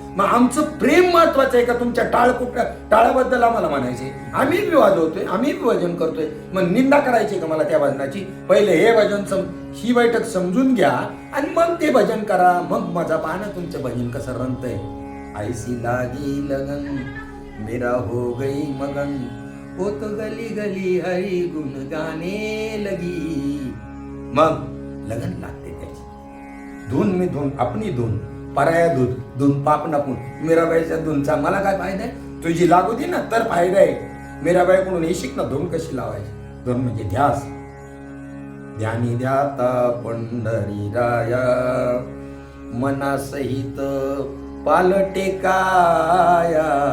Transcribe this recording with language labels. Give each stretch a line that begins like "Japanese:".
Marathi: मग आमचं प्रेम महत्वाचं आहे का तुमच्या टाळाबद्दल आम्हाला म्हणायचे? आम्ही बी वाजवतोय, आम्ही बी भजन करतोय, मग निंदा करायची का मला त्या भजनाची? पहिले हे भजन ही बैठक समजून घ्या आणि मग ते भजन करा. मग माझा पाहणं तुमचं भजन कसं रंगतंय.
Hindi: ऐसी लागी लगन मेरा हो गई मगन, वो तो गली गली हरी गुण गाने लगी.
Marathi: मग लगन लागते त्याची. धून मी धून आपली धून, पराया दूध धून पाप नपून. मीराबाईच्या धूनचा मला काय फायदा आहे? तुझी लागू दे ना तर फायदा आहे. मीराबाईकडून हे शिक ना धून कशी लावायची. धून म्हणजे ध्यास. ध्यानी ध्याता पंढरी राया, मनासहित पालटे काया.